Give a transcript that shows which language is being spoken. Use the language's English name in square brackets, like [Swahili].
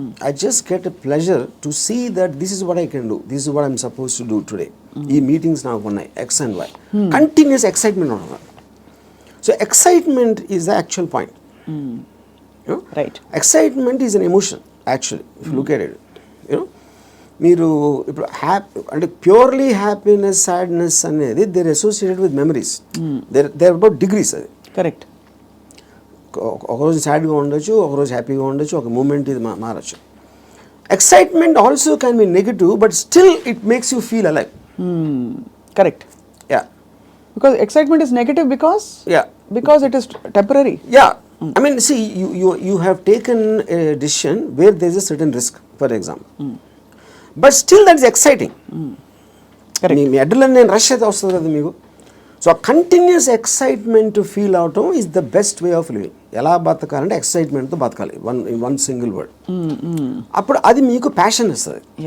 [English] I just get a pleasure to see that this is what I can do, this is what I'm supposed to do today. [Telugu] ఈ meetings నాకు ఉన్నాయి X and Y. [English] Continuous excitement ఉంటుంది. So excitement is the actual point. Right. Excitement is an emotion actually if look at it. You know [Telugu] మీరు ఇప్పుడు అంటే [English] Purely happiness, sadness అనేది there associated with memories. There about degrees. అది correct. [Telugu] ఒకరోజు సాడ్గా ఉండొచ్చు, ఒకరోజు హ్యాపీగా ఉండొచ్చు, ఒక మూమెంట్ ఇది మారచ్చు. [English] Excitement also can be negative but still it makes you feel alive. Correct. Yeah. Because excitement is negative because it is temporary. Yeah. I mean, see, you have taken a decision where there is a certain risk, for example. But still that is exciting. Correct. [Telugu] మీ adrenaline నేను rush అయితే వస్తుంది కదా మీకు. So continuous excitement feel అవటం [English] Is the best way of living. [Telugu] ఎలా బతకాలంటే ఎక్సైట్మెంట్తో బతకాలి, [English] One single word. [Telugu] అప్పుడు అది మీకు ప్యాషన్ ఇస్తుంది.